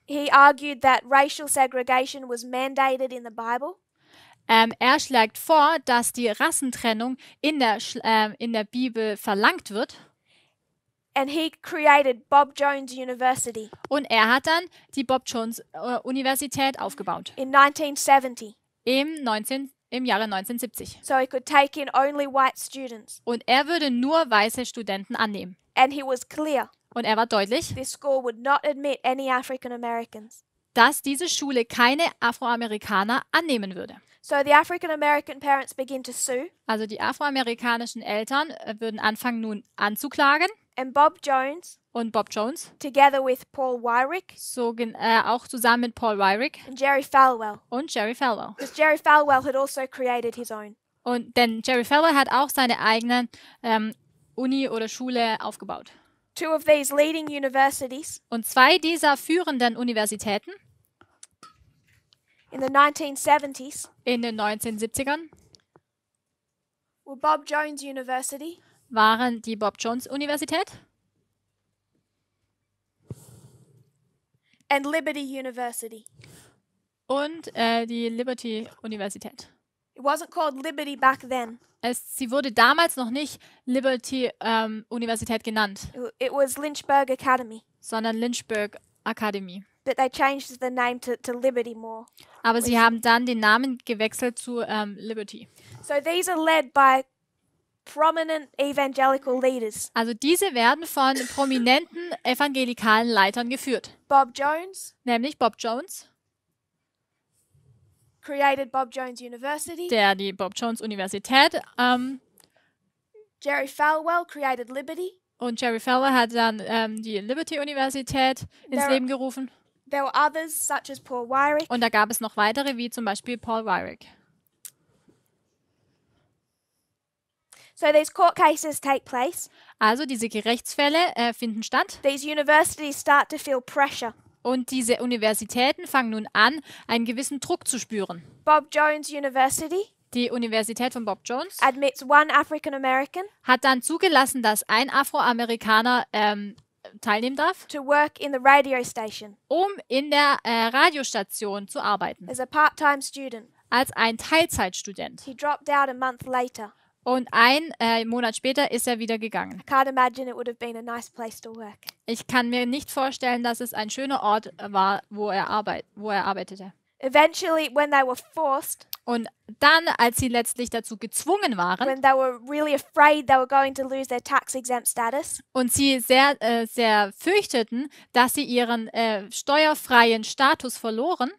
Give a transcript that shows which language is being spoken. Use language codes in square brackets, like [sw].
[en] He argued that racial segregation was mandated in the Bible. [de] Er schlägt vor, dass die Rassentrennung in der Bibel verlangt wird. [en] And he created Bob Jones University [de] Und er hat dann die Bob Jones Universität aufgebaut. [en] in 1970 [de] Im Jahre 1970. [en] so he could take in only white students. [de] Und er würde nur weiße Studenten annehmen. [en] And he was clear [de] Und er war deutlich, [en] this school would not admit any African Americans. [de] dass diese Schule keine Afroamerikaner annehmen würde. [en] So the African American parents begin to sue, [de] Also die afroamerikanischen Eltern würden anfangen nun anzuklagen. [en] and Bob Jones, [de] Und Bob Jones, [en] together with Paul Wyrick [de] auch zusammen mit Paul Wyrick [en] and Jerry Falwell, [de] und Jerry Falwell. [en] because Jerry Falwell had also created his own. [de] Denn Jerry Falwell hat auch seine eigene Uni oder Schule aufgebaut. [en] Two of these leading universities [de] Und zwei dieser führenden Universitäten [en] in the 1970s [de] in den 1970ern [en] were Bob Jones University [de] waren die Bob Jones Universität [en] and Liberty University. [de] und die Liberty Universität. [en] It wasn't called Liberty back then. [de] Sie wurde damals noch nicht Liberty Universität genannt, [en] It was Lynchburg Academy, [de] sondern Lynchburg Akademie. [en] but they changed the name to Liberty more. [de] Aber sie haben dann den Namen gewechselt zu Liberty. [en] So these are led by prominent evangelical leaders. [de] Also diese werden von prominenten evangelikalen Leitern geführt. [en] Bob Jones [de] Nämlich Bob Jones, [en] created Bob Jones University. [de] der die Bob Jones Universität [en] Jerry Falwell created Liberty. [de] und Jerry Falwell hat dann die Liberty Universität ins [en] There- [de] Leben gerufen. [en] There were others, such as Paul Wyrick. [de] Und da gab es noch weitere, wie zum Beispiel Paul Wyrick. [en] So these court cases take place. [de] Also diese Gerichtsfälle finden statt [en] These universities start to feel pressure. [de] und diese Universitäten fangen nun an, einen gewissen Druck zu spüren. [en] Bob Jones University [de] Die Universität von Bob Jones [en] admits one African American [de] hat dann zugelassen, dass ein Afroamerikaner teilnehmen darf, [en] to work in the radio station [de] um in der Radiostation zu arbeiten, [en] as a part-time student. [de] als ein Teilzeitstudent. [en] He dropped out a month later. [de] Und ein Monat später ist er wieder gegangen. [en] I can't imagine it would have been a nice place to work. [de] Ich kann mir nicht vorstellen, dass es ein schöner Ort war, wo er arbeitete. [en] Eventually, when they were forced, [de] Und dann, als sie letztlich dazu gezwungen waren [en] when they were really afraid they were going to lose their tax-exempt status, [de] und sie sehr, sehr fürchteten, dass sie ihren steuerfreien Status verloren,